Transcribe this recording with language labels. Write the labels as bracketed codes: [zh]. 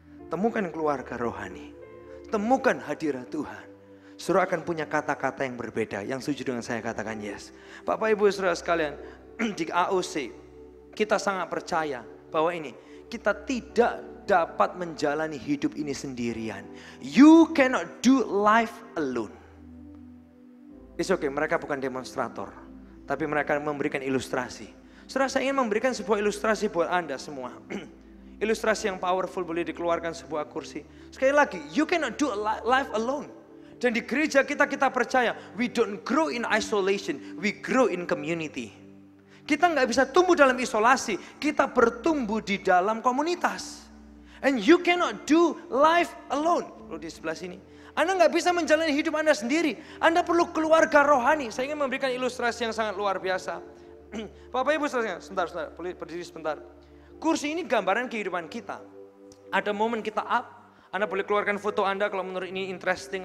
[id] Temukan keluarga rohani. Temukan hadirat Tuhan. Saudara akan punya kata-kata yang berbeda. Yang setuju dengan saya katakan [en] yes. [id] Bapak Ibu Saudara sekalian, di AOC kita sangat percaya bahwa ini, kita tidak dapat menjalani hidup ini sendirian. [en] You cannot do life alone. It's okay, [id] mereka bukan demonstrator, tapi mereka memberikan ilustrasi. Saudara, saya ingin memberikan sebuah ilustrasi buat Anda semua. Ilustrasi yang powerful, boleh dikeluarkan sebuah kursi. Sekali lagi, [en] you cannot do life alone. [id] Dan di gereja kita percaya, [en] we don't grow in isolation, we grow in community. [id] Kita nggak bisa tumbuh dalam isolasi, kita bertumbuh di dalam komunitas. [en] And you cannot do life alone. [id] Lalu di sebelah sini, Anda nggak bisa menjalani hidup Anda sendiri. Anda perlu keluarga rohani. Saya ingin memberikan ilustrasi yang sangat luar biasa. Bapak Ibu sebentar, boleh berdiri sebentar. Kursi ini gambaran kehidupan kita. Ada momen kita up. Anda boleh keluarkan foto Anda kalau menurut ini [en] interesting.